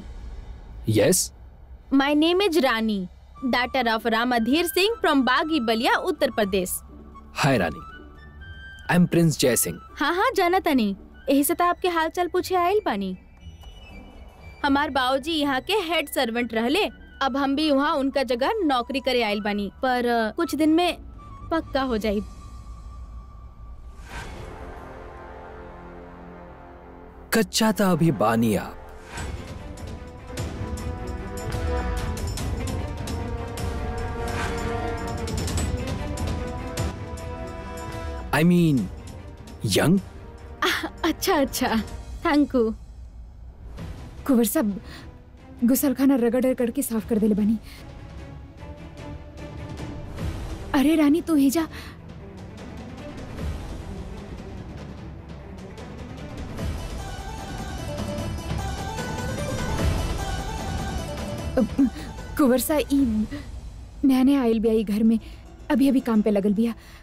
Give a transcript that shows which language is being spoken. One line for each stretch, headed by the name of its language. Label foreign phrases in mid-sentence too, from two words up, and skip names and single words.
English: यस, My name is Rani, daughter of Ramadhir Singh from Bagi Ballia, Uttar Pradesh. Hi Rani, I am Prince Jai Singh.
Bhojpuri: हाँ जाना तनी, यही से तो आपके हाल चाल पूछे आयल पानी। हमार बाबूजी यहाँ के हेड सर्वेंट रहले, अब हम भी वहाँ उनका जगह नौकरी करे आयल बानी, पर कुछ दिन में पक्का हो जाये। कच्चा था अभी बानी आप।
English: I mean, young? अच्छा, thank you.
Bhojpuri: कुंवर साहब गुसलखाना रगड़ करके साफ कर देले बानी। अरे रानी तू ही जा। कुंवर साहब नया आयल भी आई घर में, अभी काम पे लगल बिया।